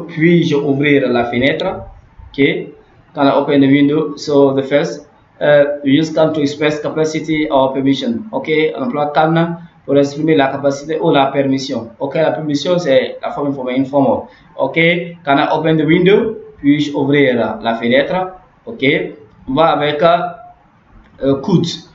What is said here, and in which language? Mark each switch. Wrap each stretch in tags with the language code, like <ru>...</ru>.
<fr>Puis-je ouvrir la fenêtre?</fr> <en>Okay. Can I open the window? So the first, we use can to express capacity or permission.</en> <fr>Okay, on emploie can pour exprimer la capacité ou la permission. Okay, la permission c'est la forme informelle.</fr> <en>Okay, can I open the window?</en> <fr>Puis-je ouvrir la fenêtre? Okay, on va avec could.</fr>